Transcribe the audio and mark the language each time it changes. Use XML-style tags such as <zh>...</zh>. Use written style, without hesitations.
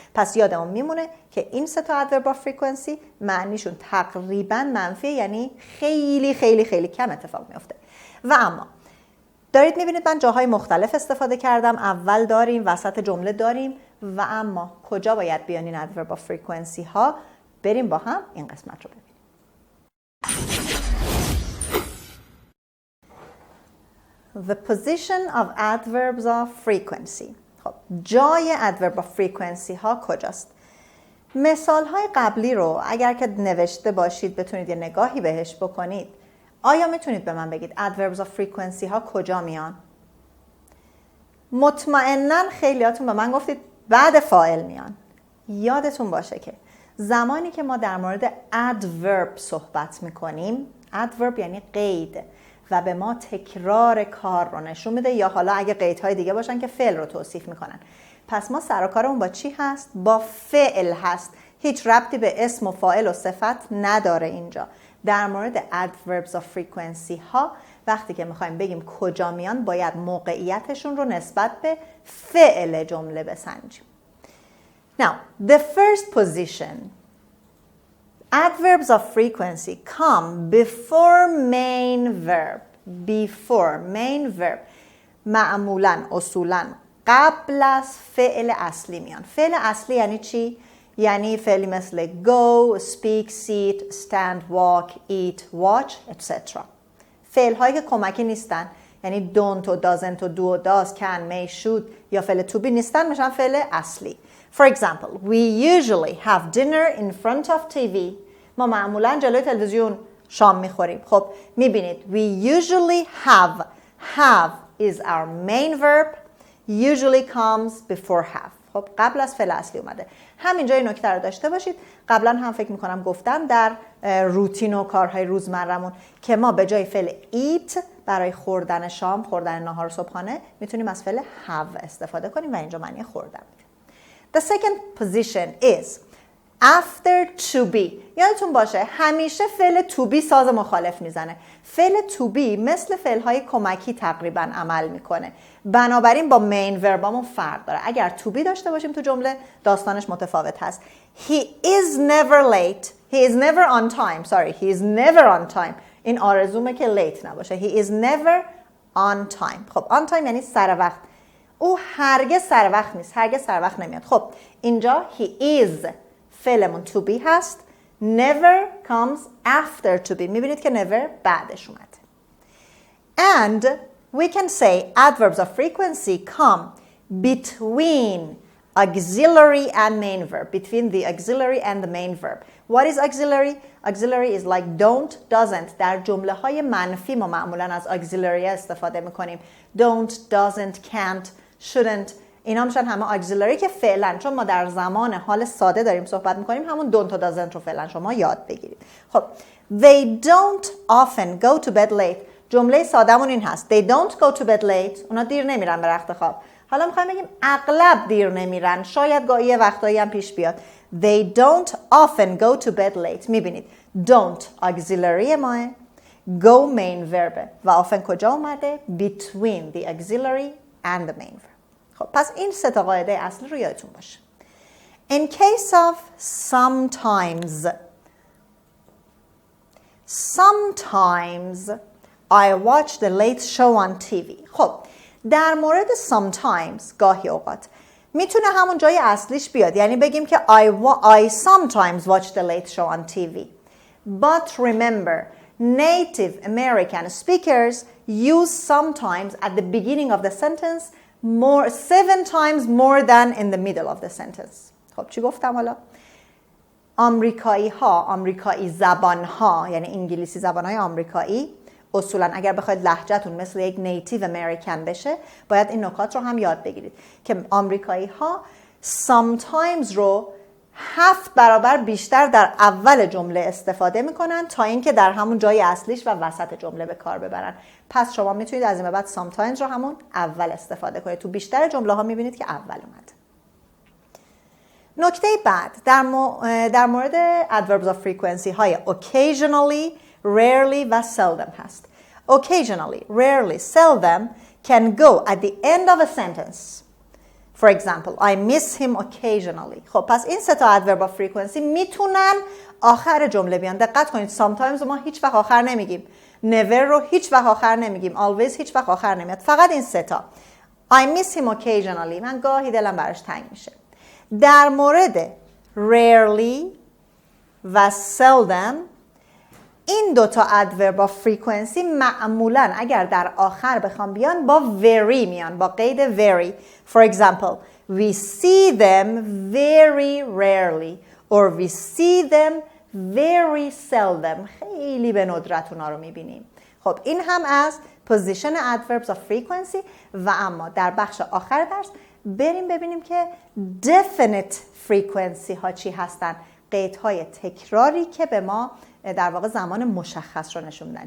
<fa>پس یادمون میمونه که این سه تا adverb of frequency معنیشون تقریبا منفیه، یعنی خیلی خیلی خیلی کم اتفاق میفته. و اما دارید میبینید من جاهای مختلف استفاده کردم. اول داریم، وسط جمله داریم، و اما کجا باید بیان این adverb of frequency ها؟ بریم با هم این قسمت رو ببینیم.</fa> <en>The position of adverbs of frequency.</en> <fa>خب جای adverb of frequency ها کجاست؟ مثال های قبلی رو اگر که نوشته باشید بتونید یه نگاهی بهش بکنید. آیا میتونید به من بگید adverbs of frequency ها کجا میان؟ مطمئناً خیلیاتون به من گفتید بعد فاعل میان. یادتون باشه که زمانی که ما در مورد adverb صحبت میکنیم، adverb یعنی قید و به ما تکرار کار رو نشون میده، یا حالا اگه قیدهای دیگه باشن که فعل رو توصیف میکنن. پس ما سر و کارمون با چی هست؟ با فعل هست. هیچ ربطی به اسم و فاعل و صفت نداره اینجا. در مورد adverbs of frequency ها وقتی که میخوایم بگیم کجا میان باید موقعیتشون رو نسبت به فعل جمله بسنجیم.</fa> <en>Now, the first position, adverbs of frequency come before main verb. Before main verb.</en> <fa>معمولاً، اصولاً قبل از فعل اصلی میان. فعل اصلی یعنی چی؟ یعنی فعلی مثل go, speak, sit, stand, walk, eat, watch, etc. فعل هایی که کمکی نیستن یعنی don't و doesn't و do و does can may should یا فعل to be نیستن، میشن فعل اصلی.</fa> <en>For example, we usually have dinner in front of TV.</en> <fa>ما معمولا جلوی تلویزیون شام میخوریم. خب میبینید</fa> <en>we usually have is our main verb, usually comes before have.</en> <fa>خب قبل از فعل اصلی اومده. همینجا این نکته رو داشته باشید. قبلا هم فکر میکنم گفتم در روتین و کارهای روزمرمون که ما به جای فعل eat برای خوردن شام، خوردن ناهار صبحانه میتونیم از فعل have استفاده کنیم و اینجا معنی خوردن میده.</fa> <en>The second position is after to be.</en> <fa>یادتون باشه همیشه فعل to be ساز مخالف میزنه. فعل to be مثل فعلهای کمکی تقریبا عمل میکنه. بنابراین با main verbامون فرق داره. اگر to be داشته باشیم تو جمله داستانش متفاوت هست.</fa> <en>He is never late. He is never on time. Sorry, he is never on time.</en> <fa>این آرزومه که late نباشه.</fa> <en>He is never on time.</en> <fa>خب on time یعنی سر وقت. او هرگز سر وقت نیست. هرگز سر وقت نمیاد. خب اینجا he is فعلمون to be هست.</fa> <en>Never comes after to be.</en> <fa>میبینید که never بعدش اومده.</fa> <en>And we can say adverbs of frequency come between auxiliary and main verb. Between the auxiliary and the main verb. What is auxiliary? Auxiliary is like don't, doesn't.</en> <fa>در جمله های منفی ما معمولا از auxiliary استفاده میکنیم.</fa> <en>Don't, doesn't, can't, shouldn't.</en> <fa>اینا میشن همه auxiliary که فعلا چون ما در زمان حال ساده داریم صحبت میکنیم همون don't و doesn't رو فعلا شما یاد بگیرید.</fa> <en>خب they don't often go to bed late.</en> <fa>جمله سادهمون این هست.</fa> <en>They don't go to bed late.</en> <fa>اونا دیر نمیرن به رخت خواب. حالا میخوایم بگیم اغلب دیر نمیرن. شاید گاهی وقتایی هم پیش بیاد.</fa> <en>They don't often go to bed late.</en> <fa>میبینید don't auxiliary ماه.</fa> <en>Go main verb.</en> <fa>و often کجا اومده؟</fa> <en>Between the auxiliary and the main verb.</en> <fa>خب پس این سه تا قاعده اصلی رو یادتون باشه.</fa> <en>In case of sometimes I watch the late show on TV.</en> <fa>خب در مورد sometimes گاهی اوقات میتونه همون جای اصلیش بیاد، یعنی بگیم که</fa> <en>I sometimes watch the late show on TV. But remember, native American speakers use sometimes at the beginning of the sentence 7 times more than in the middle of the sentence.</en> <fa>خب چی گفتم حالا؟ آمریکایی زبان ها یعنی انگلیسی زبان های آمریکایی اصولا اگر بخواید لهجه‌تون مثل یک نیتیو امریکن بشه باید این نکات رو هم یاد بگیرید که آمریکایی ها sometimes رو 7 برابر بیشتر در اول جمله استفاده میکنن تا اینکه در همون جای اصلیش و وسط جمله به کار ببرن. پس شما میتونید از این به بعد sometimes رو همون اول استفاده کنید. تو بیشتر جمله ها میبینید که اول اومد. نکته بعد در مورد adverbs of frequency های occasionally, rarely و seldom هست.</fa> <en>Occasionally, rarely, seldom can go at the end of a sentence. For example, I miss him occasionally.</en> <fa>خب پس این سه تا adverb of frequency میتونن آخر جمله بیان. دقت کنید sometimes ما هیچ وقت آخر نمیگیم. never رو هیچ وقت آخر نمیگیم. always هیچ وقت آخر نمیاد. فقط این سه تا.</fa> <en>I miss him occasionally.</en> <fa>من گاهی دلم براش تنگ میشه. در مورد rarely و seldom این دوتا adverb of frequency معمولاً اگر در آخر بخوام بیان با very میان، با قید very.</fa> <en>For example, we see them very rarely or we see them very seldom.</en> <fa>خیلی به ندرت اونا رو میبینیم. خب این هم از position adverbs of frequency و اما در بخش آخر درس بریم ببینیم که definite frequency ها چی هستن. قیدهای تکراری که به ما در واقع زمان مشخص رو نشون میدن.</fa>